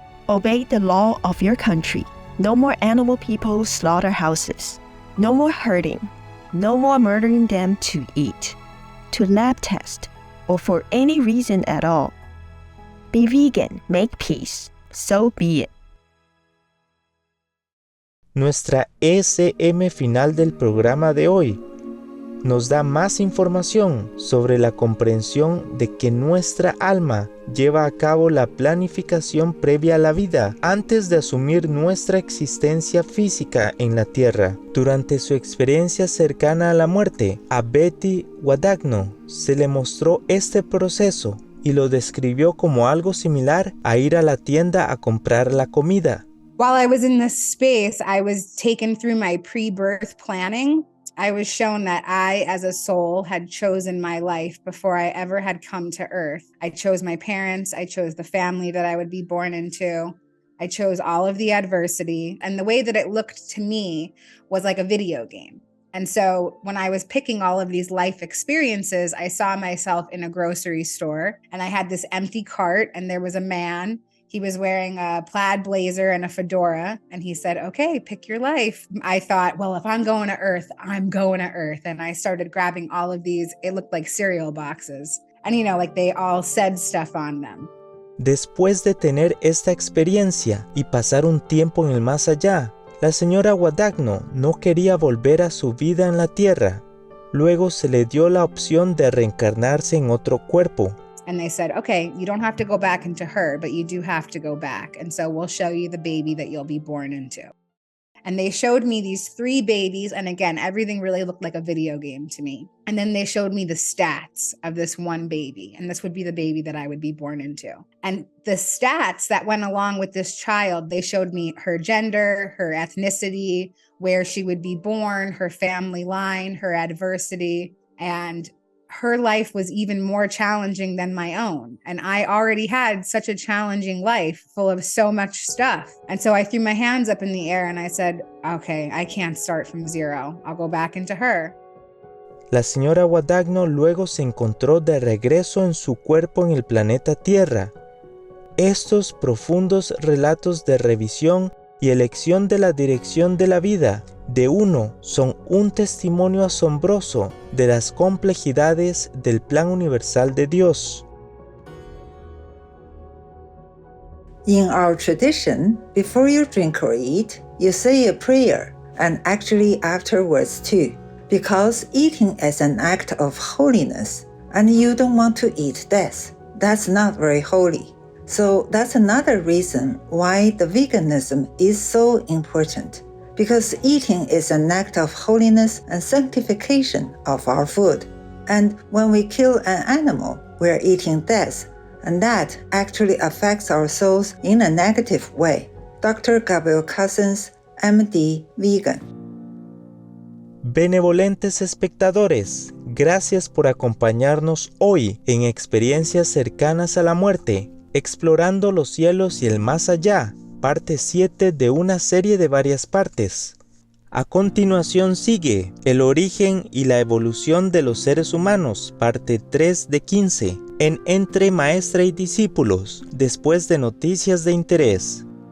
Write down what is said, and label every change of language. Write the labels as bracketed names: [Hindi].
[English] Obey the law of your country. No more animal people slaughterhouses. No more hurting. No more murdering them to eat, to lab test, or for any reason at all. Be vegan, make peace, so be it. [Spanish] Nuestra SM final del programa de hoy nos da más información sobre la comprensión de que nuestra alma lleva a cabo la planificación previa a la vida antes de asumir nuestra existencia física en la tierra. Durante su experiencia cercana a la muerte, a Betty Wadagno se le mostró este proceso y lo describió como algo similar a ir a la tienda a comprar la comida. [English] While I was in this space, I was taken through my pre-birth planning. I was shown that I, as a soul, had chosen my life before I ever had come to Earth. I chose my parents. I chose the family that I would be born into. I chose all of the adversity. And the way that it looked to me was like a video game. And so when I was picking all of these life experiences, I saw myself in a grocery store and I had this empty cart and there was a man. He was wearing a plaid blazer and a fedora, and he said, okay, pick your life. I thought, well, if I'm going to Earth, I'm going to Earth. And I started grabbing all of these, it looked like cereal boxes. And, you know, like they all said stuff on them. [Spanish] Después de tener esta experiencia y pasar un tiempo en el más allá, la señora Wadagno no quería volver a su vida en la Tierra. Luego se le dio la opción de reencarnarse en otro cuerpo. [English] And they said, okay, you don't have to go back into her, but you do have to go back. And so we'll show you the baby that you'll be born into. And they showed me these 3 babies. And again, everything really looked like a video game to me. And then they showed me the stats of this one baby. And this would be the baby that I would be born into. And the stats that went along with this child, they showed me her gender, her ethnicity, where she would be born, her family line, her adversity, and her life was even more challenging than my own. And I already had such a challenging life full of so much stuff. And so I threw my hands up in the air and I said, okay, I can't start from zero. I'll go back into her. [Spanish] La señora Wadagno luego se encontró de regreso en su cuerpo en el planeta Tierra. Estos profundos relatos de revisión y elección de la dirección de la vida de uno son un testimonio asombroso de las complejidades del plan universal de Dios. [English] In our tradition, before you drink or eat, you say a prayer, and actually afterwards too, because eating is an act of holiness, and you don't want to eat death. That's not very holy. So that's another reason why the veganism is so important. Because eating is an act of holiness and sanctification of our food. And when we kill an animal, we're eating death, and that actually affects our souls in a negative way. Dr. Gabriel Cousins, MD, Vegan. [Spanish] Benevolentes espectadores, gracias por acompañarnos hoy en experiencias cercanas a la muerte, explorando los cielos y el más allá. Parte 7 de una serie de varias partes. A continuación sigue El origen y la evolución de los seres humanos, parte 3 de 15, en Entre Maestra y Discípulos, después de Noticias de Interés.